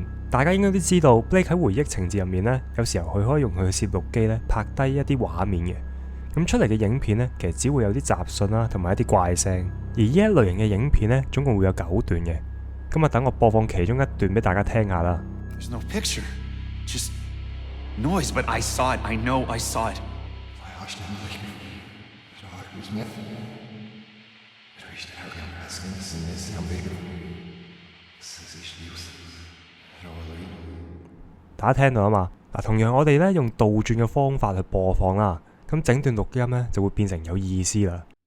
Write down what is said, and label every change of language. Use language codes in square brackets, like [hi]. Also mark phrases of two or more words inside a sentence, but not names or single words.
[yue] 大家應該都知道 Blake 喺回憶情節入面呢，有時候佢可以用佢嘅攝錄機咧拍低一啲畫面嘅。咁出嚟嘅影片呢，其實只會有啲雜訊啦，同埋一啲怪聲。而呢一類型嘅影片呢，總共會有9段嘅。咁等我播放其中一段俾大家聽下啦。 [en] There's no picture, just noise, but I saw it. I know I saw it. [yue] 大家聽到啊嘛？同樣我哋咧用倒轉嘅方法去播放啦，咁整段錄音咧就會變成有意思啦。